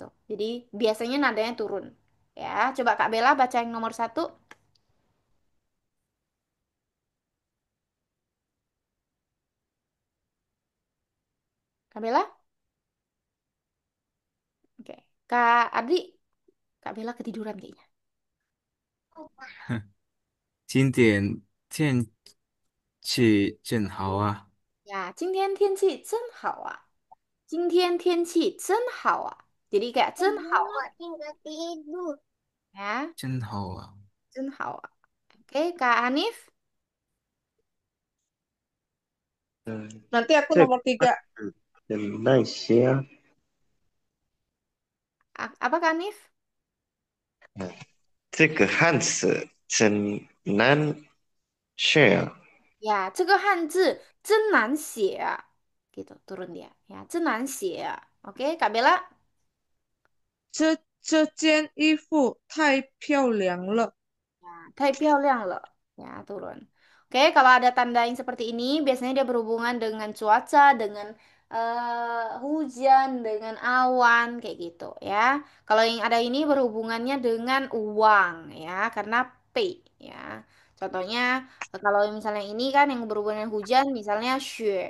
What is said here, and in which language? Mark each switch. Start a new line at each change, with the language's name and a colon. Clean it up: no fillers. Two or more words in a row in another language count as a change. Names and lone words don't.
Indonesian: Jadi biasanya nadanya turun. Ya, coba Kak Bella baca yang nomor 1. Kak Bella, oke. Kak Ardi, Kak Bella ketiduran kayaknya.
Chinese: 今天天气真好啊， Ya, 今天天气真好啊。今天天气真好啊.
Indonesian: Jadi kayak
Chinese: 真好
Indonesian: ya,
Chinese: 真好啊。真好啊.
Indonesian: Oke, Kak Hanif, 嗯， Nanti aku
Chinese: 这个
Indonesian: nomor 3.
Chinese: 很耐些。
Indonesian: apa Kak Hanif?
Chinese: 这个汉字真难学。 Ya, 这个汉字真难写啊.
Indonesian: Gitu, turun dia. Ya,
Chinese: 真难写啊.
Indonesian: Oke, Kak Bella.
Chinese: 这件衣服太漂亮了。 Nah, 太漂亮了.
Indonesian: Ya, turun. Oke, kalau ada tanda yang seperti ini, biasanya dia berhubungan dengan cuaca, dengan hujan, dengan awan, kayak gitu ya. Kalau yang ada ini berhubungannya dengan uang ya, karena pay ya. Contohnya, kalau misalnya ini kan yang berhubungan dengan hujan, misalnya xue.